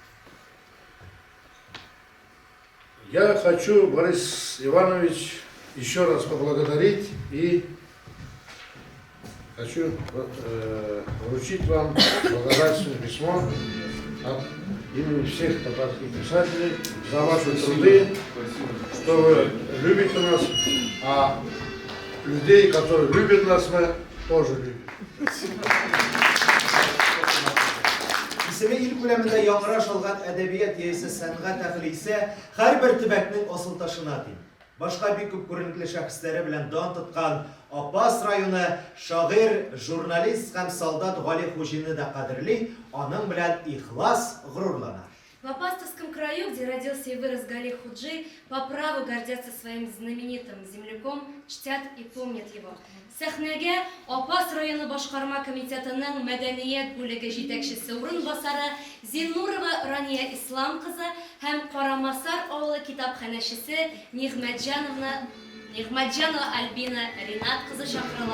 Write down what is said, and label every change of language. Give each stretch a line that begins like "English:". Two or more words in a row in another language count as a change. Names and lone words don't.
Russian: Я хочу, Борис Иванович, еще раз поблагодарить и хочу вручить вам благодарственное письмо от имени всех татарских писателей за ваши труды, что вы любите нас, а людей, которые любят нас, мы тоже любим.
Tatar: Исеме ил күләмендә яңгыраш алган әдәбият яисә сәнгать әһле исә һәрбер төбәкнең асыл ташына тиң. Башка бик күп күренекле шәхесләре белән дан тоткан Апас районы шагыйрь, журналист һәм солдат Гали Хуҗины да кадерли, аның белән ихлас гурурлана.
Russian: В Апастовском краю, где родился и вырос Гали Худжи, по праву гордятся своим знаменитым земляком, чтят и помнят его.
Tatar: Сәхнәгә Апас районы башкарма комитетының мәдәният бүлеге җитәкчесе урынбасары Зиннурова Рания Ислам кызы һәм Карамасар авылы китапханәчесе Нигъмәтҗанова Альбина Ринат кызы чакырыла.